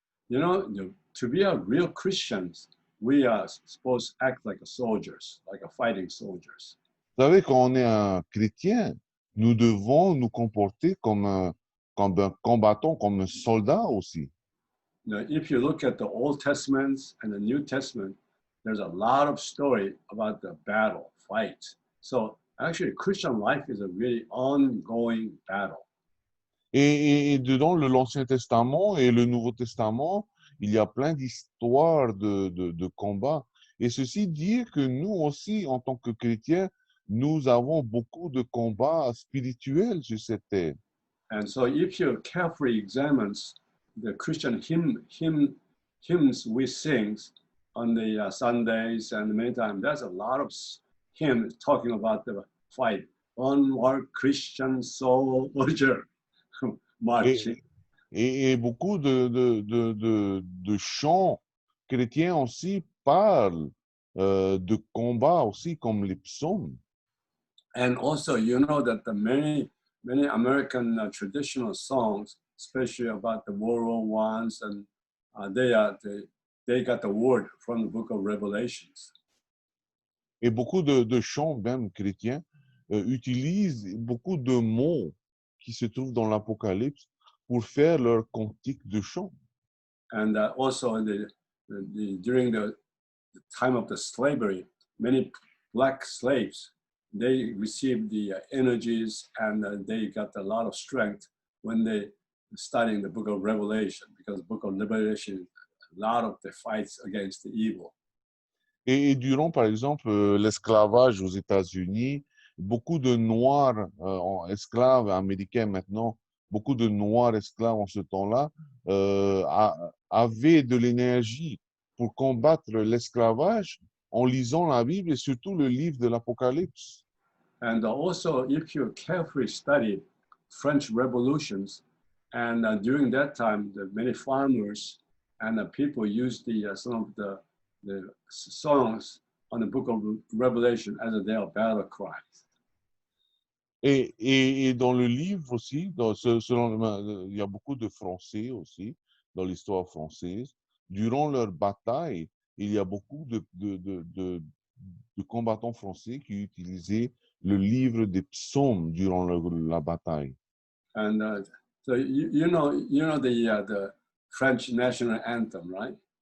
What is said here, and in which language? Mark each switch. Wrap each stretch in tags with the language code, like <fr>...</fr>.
<en>To be a real Christians, we are supposed to act like soldiers, like a fighting soldiers.</en> <fr>Vous savez, quand on est un chrétien, nous devons nous comporter comme un combattant, comme un soldat aussi.</fr> <en>If you look at the Old Testament and the New Testament, there's a lot of story about the battle, fight. So actually, Christian life is a really ongoing battle.</en> <fr>Et dedans l'Ancien Testament et le Nouveau Testament, il y a plein d'histoires de combats. Et ceci dit que nous aussi, en tant que chrétiens, nous avons beaucoup de combats spirituels sur cette terre.</fr> <en>And so if you carefully examine the Christian hymns we sing on the Sundays and many times, there's a lot of hymns talking about the fight. Onward Christian soldier marching.</en> <fr>Et beaucoup de chants chrétiens aussi parlent de combats aussi, comme les psaumes.</fr> <en>And also, you know that the many American traditional songs, especially about the World War Ones, and they got the word from the Book of Revelations.</en> <fr>Et beaucoup de chants, même chrétiens, utilisent beaucoup de mots qui se trouvent dans l'Apocalypse pour faire leur cantique de chant.</fr> <en>And also, during the time of the slavery, many black slaves, they received the energies and they got a lot of strength when they studying the book of Revelation, because the book of Revelation, a lot of the fights against the evil.</en> <fr>Et durant, par exemple, l'esclavage aux États-Unis, beaucoup de Noirs esclaves américains maintenant, beaucoup de Noirs esclaves en ce temps-là, avaient de l'énergie pour combattre l'esclavage en lisant la Bible et surtout le livre de l'Apocalypse.</fr> <en>And also, if you carefully study French revolutions, and during that time, the many farmers and the people used some of the songs on the book of Revelation as their battle cries.</en> <fr>Et dans le livre aussi, il y a beaucoup de Français aussi, dans l'histoire française. durant leur bataille, il y a beaucoup de combattants français qui utilisaient le livre des psaumes durant la bataille.</fr> <en>And so you know the French national anthem, right?</en>